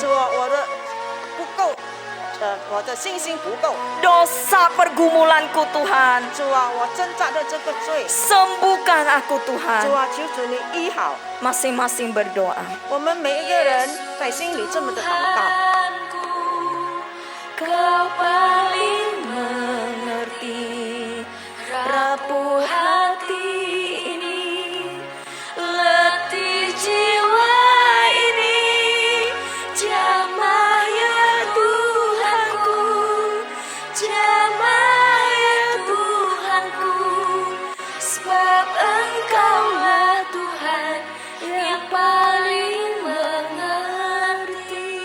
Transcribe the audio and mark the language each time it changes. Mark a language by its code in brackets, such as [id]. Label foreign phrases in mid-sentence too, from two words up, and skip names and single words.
[zh] 主啊，我的不够，我的信心不够。 [id] Dosa pergumulanku Tuhan. [zh] 主啊，我挣扎的这个罪， [id] Sembuhkan aku [zh] 主 [id] Tuhan. [zh] 啊，求主你医好。 [id] Masing-masing berdoa. [zh] 我们每一个人在心里这么的祷告。 [id] Kau paling mengerti rapuh hati ini, letih jiwa ini. Jamah ya Tuhanku, jamah ya Tuhanku, sebab Engkaulah Tuhan yang paling mengerti.